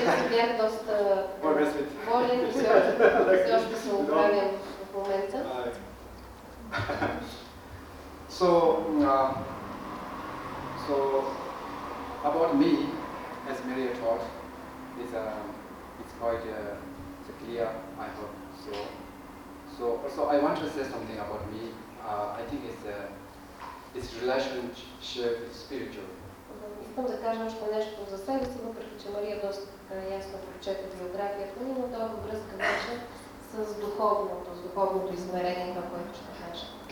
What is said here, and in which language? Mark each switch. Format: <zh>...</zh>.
<bg>Бях доста болен, все още се оправям в момента.</bg> <en>So about me, as Maria taught, it's quite clear, I hope. So also I want to say something about me. I think it's relationship with spiritual.</en> <bg>Искам да кажа още нещо за себе си, въпреки че Мария доста ясно прочете биографията ми, но това във връзка вече с духовното измерение, това, което ще кажа.</bg>